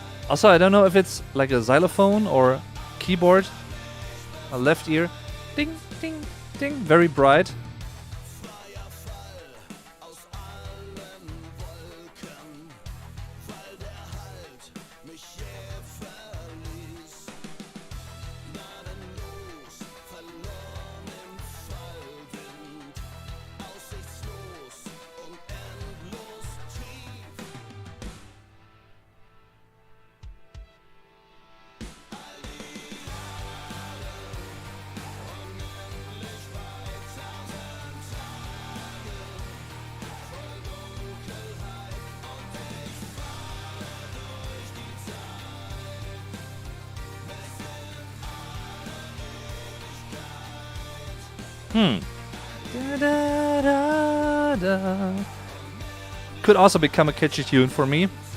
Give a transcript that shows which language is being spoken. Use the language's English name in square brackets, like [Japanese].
[English] Also, I don't know if it's like a xylophone or keyboard. A left ear. Ding, ding, ding. Very bright. [German] Freier Fall aus allen Wolken, weil der Halt mich jäh verließ. Gnadenlos, verloren im Fallwind, aussichtslos und endlos tief. All die Jahre, unendlich weit, 1000 Tage, voll Dunkelheit und ich fahre durch die Zeit, bis in Ewigkeit. Da, da, da, da. [English] Could also become a catchy tune for me.